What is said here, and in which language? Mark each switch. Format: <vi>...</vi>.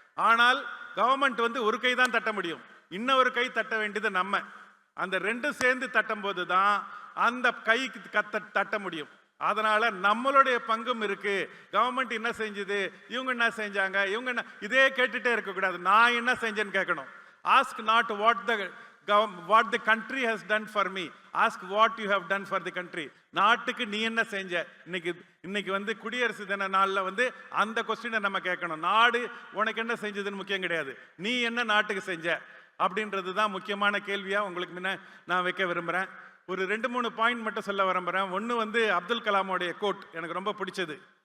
<ta>ஆனால் கவர்மெண்ட் ஒரு கை தான் தட்ட முடியும், இன்னொரு கை தட்ட வேண்டியது நம்ம. அந்த 2 சேர்ந்து தட்டும் போது தான் அந்த கைக்கு தட்ட முடியும். அதனால நம்மளுடைய பங்கும் இருக்கு. கவர்மெண்ட் என்ன செஞ்சது, இவங்க என்ன செஞ்சாங்க, இவங்க என்ன, இதே கேட்டுட்டே இருக்கக்கூடாது. நான் என்ன செஞ்சேன்னு கேட்கணும்.</ta> <en>Ask not what the what the country has done for me. Ask what you have done for the country.</en> <ta>நாட்டுக்கு நீ என்ன செஞ்ச? இன்னைக்கு வந்து குடியரசு தின நாள்ல வந்து அந்த கொஸ்டினை நம்ம கேட்கணும். நாடு உனக்கு என்ன செஞ்சதுன்னு முக்கியம் கிடையாது, நீ என்ன நாட்டுக்கு செஞ்ச அப்படின்றது தான் முக்கியமான கேள்வியா உங்களுக்கு முன்ன நான் வைக்க விரும்புறேன். ஒரு 2-3 பாயிண்ட் மட்டும் சொல்ல விரும்புறேன். ஒன்று வந்து அப்துல் கலாமோடைய கோட் எனக்கு ரொம்ப பிடிச்சது.</ta>